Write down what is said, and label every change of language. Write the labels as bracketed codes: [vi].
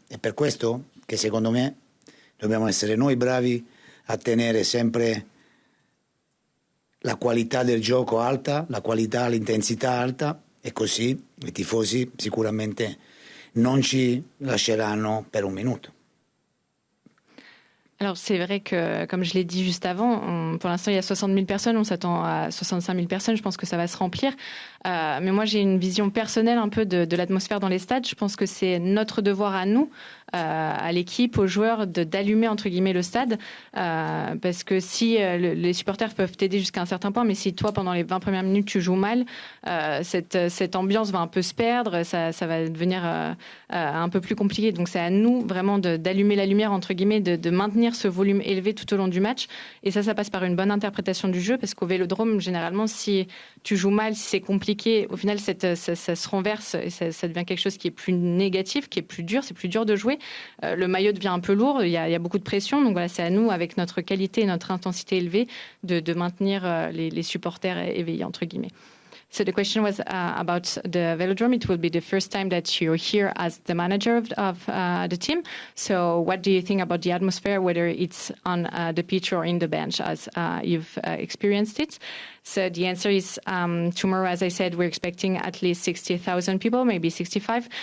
[it] È per questo che secondo me dobbiamo essere noi bravi a tenere sempre la qualità del gioco alta, la qualità, l'intensità alta, E così i tifosi sicuramente non ci lasceranno per un minuto. [fr] Alors c'est vrai que, comme je l'ai dit juste avant, pour l'instant il y a 60 000 personnes, on s'attend à 65 000 personnes, je pense que ça va se remplir. Mais moi j'ai une vision personnelle un peu de l'atmosphère dans les stades. Je pense que c'est notre devoir à nous, à l'équipe, aux joueurs, d'allumer entre guillemets le stade. Parce que si les supporters peuvent t'aider jusqu'à un certain point, mais si toi pendant les 20 premières minutes tu joues mal, cette ambiance va un peu se perdre, ça va devenir un peu plus compliqué. Donc c'est à nous vraiment d'allumer la lumière entre guillemets, de maintenir ce volume élevé tout au long du match. Et ça passe par une bonne interprétation du jeu, parce qu'au Vélodrome, généralement, si tu joues mal, si c'est compliqué, au final, ça se renverse et ça devient quelque chose qui est plus négatif, qui est plus dur, c'est plus dur de jouer. Le maillot devient un peu lourd, il y a beaucoup de pression. Donc voilà, c'est à nous, avec notre qualité et notre intensité élevée, de maintenir les supporters éveillés, entre guillemets. [en] So the question was about the Velodrome. It will be the first time that you're here as the manager of the team. So what do you think about the atmosphere, whether it's on the pitch or in the bench, as you've experienced it? So the answer is tomorrow, as I said, we're expecting at least 60,000 people, maybe 65.